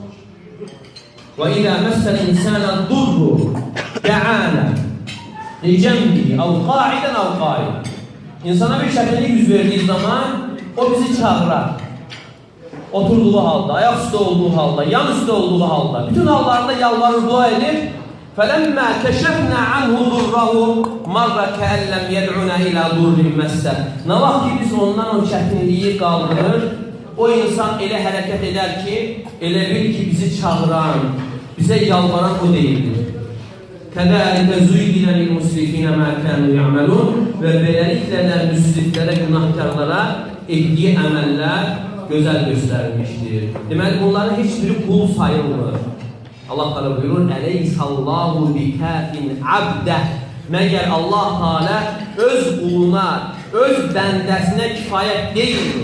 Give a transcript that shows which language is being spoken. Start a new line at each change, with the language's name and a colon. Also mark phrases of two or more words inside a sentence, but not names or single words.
Arabic: وَإِذَا مَسَّ الْإِنْسَانَ الضُّرُّ دَعَانَا لِجَنْبِهِ أَوْ قَاعِدًا أَوْ قَاعِد.
Azerbaijani: İnsana bir çətinlik yüz verdiği zaman o bizi çağırar. Oturduğu halda, ayak üstü olduğu halda, yan üstü olduğu halda, bütün hallarda yalvarır, dua edir.
Arabic: فَلَمَّا كَشَفْنَا عَنْهُ ضُرَّهُ مَرَّ كَأَنْ لَمْ يَدْعُنَا إِلَى ضُرٍّ مَسَّهُ.
Azerbaijani: Ne vaxt ki biz ondan o çətinliyi qaldırır, o insan elə hərəkət edər ki, elə bil ki bizi çağıran, bize yalvaran
Turkish: o değildir.
Arabic: كَذَٰلِكَ زُيِّنَ لِلْمُسْرِفِينَ مَا كَانُوا يَعْمَلُونَ.
Turkish: Ve böylelikle de müsriflere, günahkarlara ettiği əməllər gözəl gösterilmiştir. Demek bunların hiçbiri kul
Azerbaijani: sayılmır. Allah Teala buyurur:
Arabic: "أليس الله بكاف عبده."
Azerbaijani: Meğer Allah Teala öz kuluna, öz bəndəsinə kifayət değildir.